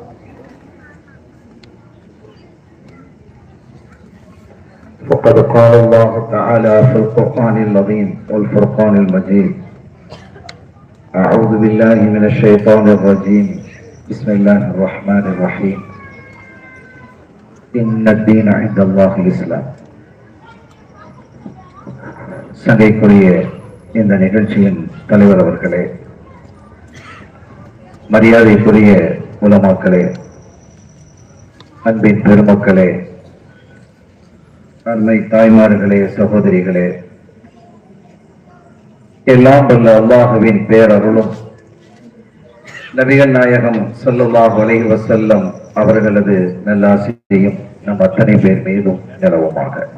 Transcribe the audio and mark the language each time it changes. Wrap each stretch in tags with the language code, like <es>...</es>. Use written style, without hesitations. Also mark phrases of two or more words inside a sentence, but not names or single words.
<ar>فقد قال الله تعالى في القرآن العظيم والفرقان المجيد: أعوذ بالله من الشيطان الرجيم، بسم الله الرحمن الرحيم، إن الدين عند الله الإسلام.</ar> <ta>சங்கைக்குரிய இந்த நிகழ்ச்சியின் தலைவர் அவர்களே, மரியாதைக்குரிய உலமாக்களே, அன்பின் பெருமக்களே, அருமை தாய்மார்களே, சகோதரிகளே, எல்லாம் வல்ல அல்லாஹுவின் பேரருளும் நபிகள் நாயகம்</ta> <ar>صلى الله عليه وسلم</ar> <ta>அவர்களது நல்லாசியும் நம் அத்தனை பேர் மீதும் நிலவுமாக.</ta>